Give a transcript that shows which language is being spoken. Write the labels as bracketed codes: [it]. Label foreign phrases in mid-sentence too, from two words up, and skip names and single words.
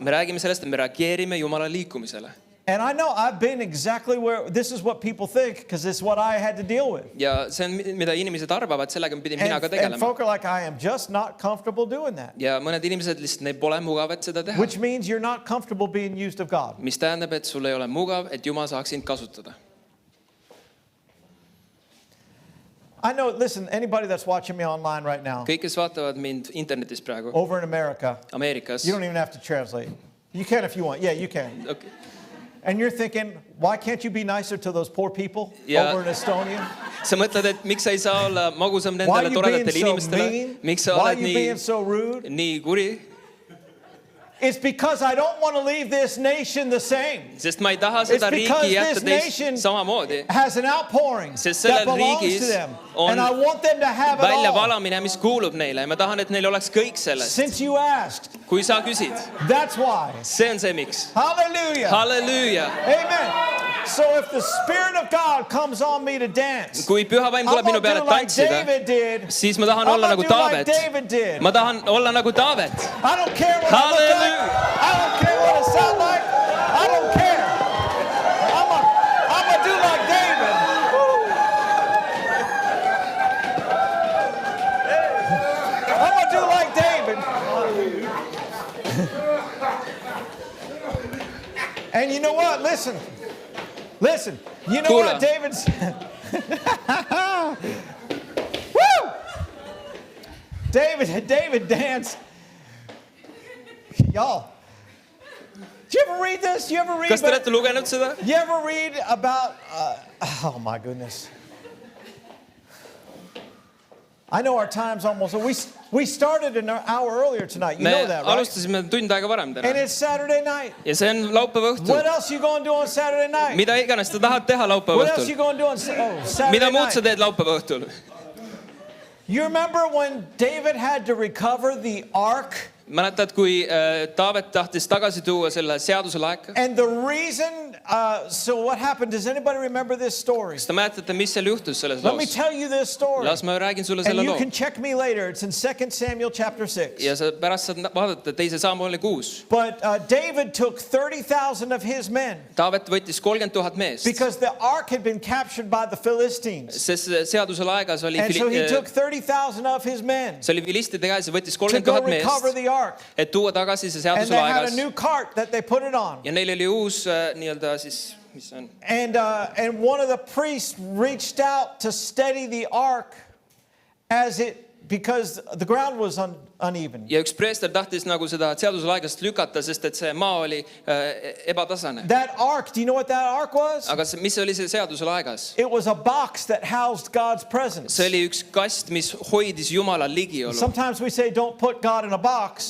[et] Me räägime sellest, et me reageerime Jumala liikumisele. [en] And I know I've been exactly where this is what people think because it's what I had to deal with. [et] Ja see on, mida inimesed arvavad, sellega pidin mina ka [en] And [et] tegelema. [en] folk are like, I am just not comfortable doing that. [et] Ja mõned inimesed lihtsalt, neil pole mugav, et seda teha. [en] Which means you're not comfortable being used of God. [et] Mis tähendab, et sul ei ole mugav, et Jumal saaks sind kasutada. [en] I know, listen, anybody that's watching me online right now, [et] Kõik, kes vaatavad mind internetis praegu, [en] over in America, [et] Ameerikas. [en] you don't even have to translate. You can if you want. Yeah, you can. Okay. And you're thinking, why can't you be nicer to those poor people Yeah. over in Estonia? [et] Sa mõtled, et miks sa ei saa olla magusam [en] Why [et] nendele [en] are you being [et] toredatele [en] so [et] inimestele? [en] mean? [et] Miks sa [en] Why are [et] oled [en] you being so rude? [et] nii kuri? [en] It's because I don't want to leave this nation the same. [et] Sest ma ei taha seda [en] It's because [et] riiki jätta [en] this nation [et] teist samamoodi. [en] has an outpouring [et] Sest [en] that [et] sellel [en] belongs [et] riigis [en] to them. [et] on [en] And I want them to have it all. [et] Väljavalamine, mis kuulub neile. Ma tahan, et neil oleks kõik sellest. [en] Since you asked, [et] Kui sa küsid, [en] that's why. [et] see on see miks. [en] Hallelujah. [et] Halleluuja! [en] Amen. So if the Spirit of God comes on me to dance, [et] Kui püha vaim [en] I'm [et] tuleb minu [en] going to [et] peale [en] do like [et] tantsida, [en] David did. [et] siis ma tahan [en] I'm [et] olla [en] going [et] nagu [en] to do like [et] Taavet. [en] David did. [et] Ma tahan olla nagu Taavet. [en] I don't care what I look like. I don't care what I sound like. I don't care. I'm going to do like David. I'm going to do like David. And you know what? Listen. You know what [et] Kuule. [en] David's... Woo! David danced. Y'all, did you ever read this? You ever read? [et] Kas te olete lugenud seda? [en] You ever read about? Oh my goodness! I know our time's almost. We started an hour earlier tonight. You [et] Me [en] know that, right? [et] alustasime tund aega varem [en] And [et] täna. [en] it's Saturday night. [et] Ja see on laupäeva õhtul. [en] What else you gonna do on Saturday night? [et] Mida iganes sa tahad teha laupäeva [en] What else you [et] õhtul? [en] gonna do on Saturday [et] Mida muud sa [en] night? [et] teed laupäeva õhtul? [en] You remember when David had to recover the ark? [et] Mäletad, kui Taavet tahtis tagasi tuua selle seaduse laeka? [en] And the reason, so what happened, does anybody remember this story? [et] Kas te mäletate, mis seal juhtus selles [en] Let me [et] loos? [en] tell you this story. [et] Las ma räägin sulle [en] And [et] selle [en] you [et] loo. [en] can check me later. It's in 2 Samuel chapter 6. [et] Ja sa pärast saad vaadata teise Samueli 6. [en] But David took 30,000 of his men [et] Taavet võttis 30 000 meest, [en] because the ark had been captured by the Philistines. [et] sest seaduse laegas oli, [en] And so he took 30,000 of his men [et] see oli filistide käes ja võttis [en] to [et] 30 [en] go [et] 000 [en] recover [et] meest, [en] the ark. [et] et tuua tagasi see [en] And [et] seaduse [en] they had a [et] laegas. [en] new cart that they put it on. [et] Ja neil oli uus nii-öelda siis, mis see on? [en] And one of the priests reached out to steady the ark because the ground was uneven. [et] Ja üks preester tahtis nagu seda seaduse laegast lükata, sest et see maa oli ebatasane. [en] That ark, do you know what that ark was? [et] Aga mis oli see seaduse laegas? [en] It was a box that housed God's presence. [et] See oli üks kast, mis hoidis Jumala ligiolu. [en] Sometimes we say don't put God in a box,